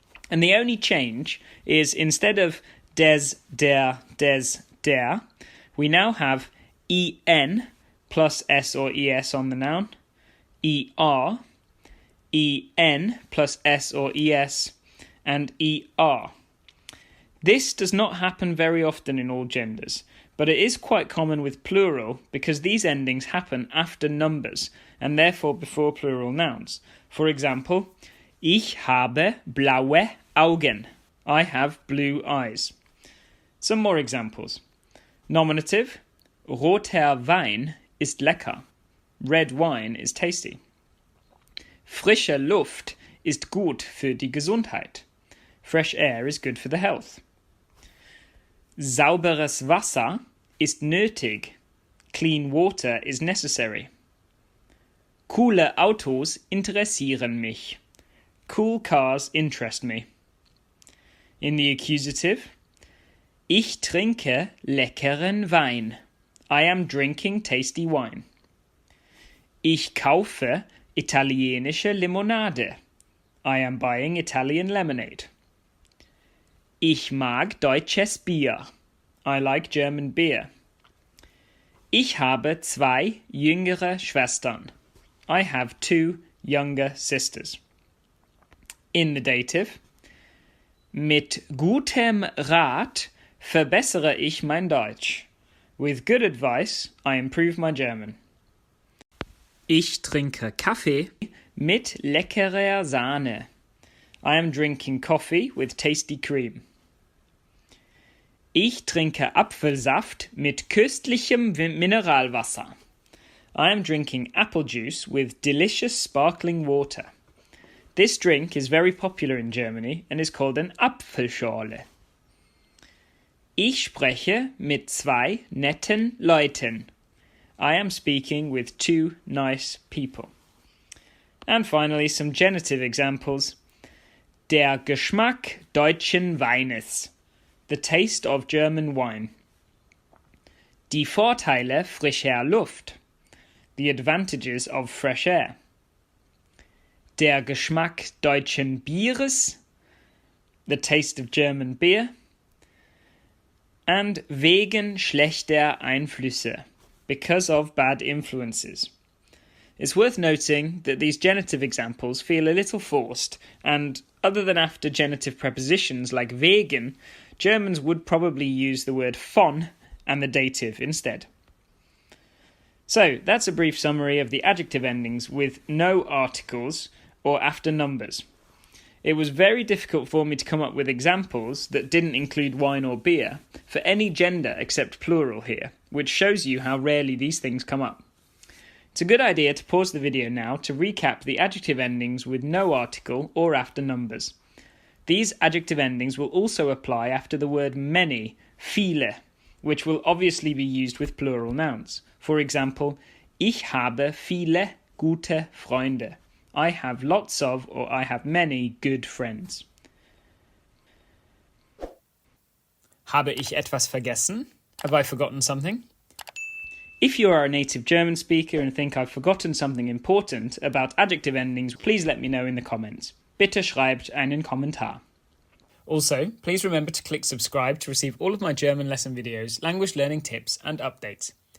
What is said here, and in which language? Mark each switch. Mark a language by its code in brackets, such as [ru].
[en] And the only change is instead of des, der, we now have en plus s or es on the noun, en plus s or es, and er. This does not happen very often in all genders, but it is quite common with plural because these endings happen after numbers and therefore before plural nouns. For example, [de] ich habe blaue Augen. [en] I have blue eyes. Some more examples. [de] Nominative, roter Wein ist lecker. [en] Red wine is tasty. [de] Frische Luft ist gut für die Gesundheit. [en] Fresh air is good for the health. [de] Sauberes Wasser ist nötig. [en] Clean water is necessary. [de] Coole Autos interessieren mich. [en] Cool cars interest me. In the accusative, [de] ich trinke leckeren Wein. [en] I am drinking tasty wine. [de] Ich kaufe italienische Limonade. [en] I am buying Italian lemonade. [de] Ich mag deutsches Bier. [en] I like German beer. [de] Ich habe 2 jüngere Schwestern. [en] I have 2 younger sisters. In the dative, [de] mit gutem Rat verbessere ich mein Deutsch. [en] With good advice, I improve my German. [de] Ich trinke Kaffee mit leckerer Sahne. [en] I am drinking coffee with tasty cream. [de] Ich trinke Apfelsaft mit köstlichem Mineralwasser. [en] I am drinking apple juice with delicious sparkling water. This drink is very popular in Germany and is called an Apfelschorle. [de] Ich spreche mit 2 netten Leuten. [en] I am speaking with 2 nice people. And finally, some genitive examples. [de] Der Geschmack deutschen Weines. [en] The taste of German wine. [de] Die Vorteile frischer Luft. [en] The advantages of fresh air. [de] Der Geschmack deutschen Bieres. [en] The taste of German beer. [de] And wegen schlechter Einflüsse. [en] Because of bad influences. It's worth noting that these genitive examples feel a little forced, and other than after genitive prepositions like wegen, Germans would probably use the word von and the dative instead. So, that's a brief summary of the adjective endings with no articles or after numbers. It was very difficult for me to come up with examples that didn't include wine or beer for any gender except plural here, which shows you how rarely these things come up. It's a good idea to pause the video now to recap the adjective endings with no article or after numbers. These adjective endings will also apply after the word many, viele, which will obviously be used with plural nouns. For example, [de] ich habe viele gute Freunde. [en] I have lots of, or I have many good friends. [de] Habe ich etwas vergessen? [en] Have I forgotten something? If you are a native German speaker and think I've forgotten something important about adjective endings, please let me know in the comments. [de] Bitte schreibt einen Kommentar. [en] Also, please remember to click subscribe to receive all of my German lesson videos, language learning tips and updates.